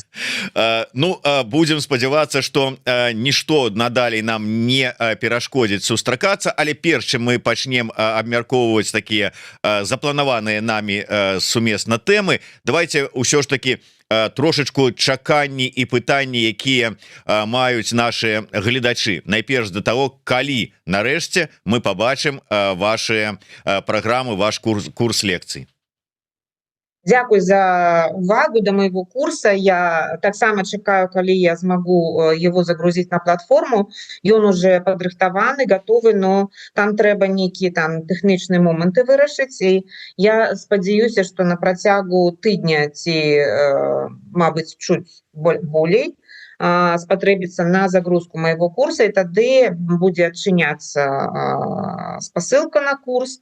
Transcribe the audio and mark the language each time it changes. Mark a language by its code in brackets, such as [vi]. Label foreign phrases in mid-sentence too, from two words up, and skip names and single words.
[be] Ну, будем спадзявацца, што нішто надалей нам не перашкодзіць сустракацца, але перш чым мы пачнем абмяркоўваць такія запланаваныя намі сумесна тэмы, давайте ўсё ж таки трошечку чаканні і пытанні, якія маюць наши гледачы. Найперш да того, калі нарэшце мы побачым ваши праграмы, ваш курс лекцый. [uk] Дякую за увагу до моего курса. [be] Я таксама чакаю, калі я змагу [ru] его загрузить [be] на платформу. Ён уже падрыхтаваны, готовы, но там трэба нейкія там тэхнічныя моманты вырашыць. І я спадзяюся, што на працягу тыдня ці, мабыць, чуць болей спатрэбіцца на загрузку моего курса, і тады будзе адчыняцца спасылка на курс.